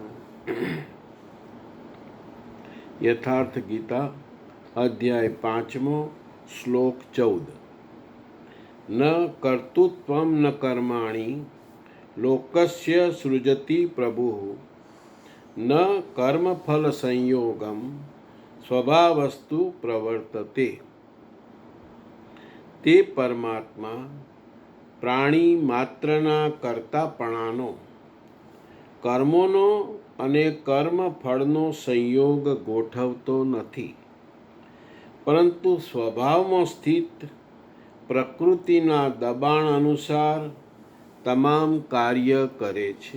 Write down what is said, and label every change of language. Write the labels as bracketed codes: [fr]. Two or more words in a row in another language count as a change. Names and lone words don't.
[sa] यथार्थ गीता अध्याय 5 श्लोक 14। न कर्तृत्वं न कर्माणि लोकस्य सृजति प्रभुः न कर्मफल संयोगं स्वभावस्तु प्रवर्तते। [gu] તે પરમાત્મા પ્રાણી માત્રના કર્તાપણાનો કર્મોનો અને કર્મફળનો સંયોગ ગોઠવતો નથી, પરંતુ સ્વભાવમાં સ્થિત પ્રકૃતિના દબાણ અનુસાર તમામ કાર્ય કરે છે।